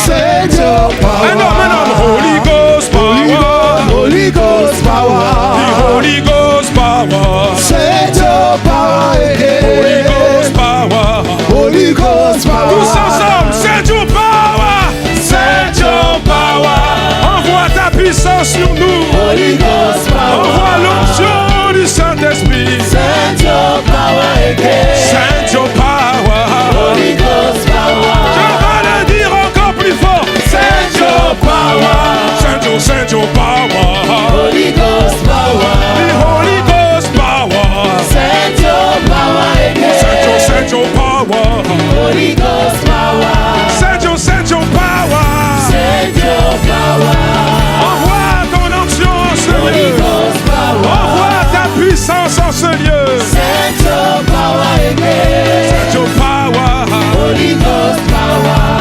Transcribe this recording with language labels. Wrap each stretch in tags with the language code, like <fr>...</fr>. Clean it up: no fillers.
<en>Send your power.</en> <fr>Un homme,</fr> <en>Holy Ghost power, Holy Ghost power, the Holy Ghost power. Send your power again, Holy Ghost power, Holy Ghost power.</en> <fr>Tous ensemble,</fr> <en>send your power, send your power.</en> <fr>Envoie ta puissance sur nous,</fr> <en>Holy Ghost power.</en> <fr>Envoie l'onction du Saint-Esprit,</fr> <en>send your power again, send your power, Holy Ghost power.</en> <fr>Je vais le dire encore plus fort,</fr> <en>send your power, send your power, Holy Ghost power, the Holy Ghost power. Send your power again, send your power, Holy Ghost power. Send your power, send your power.</en> <fr>Envoie ton onction en ce lieu, envoie ta puissance en ce lieu.</fr> <en>Send your power again, send your power, Holy Ghost power.</en>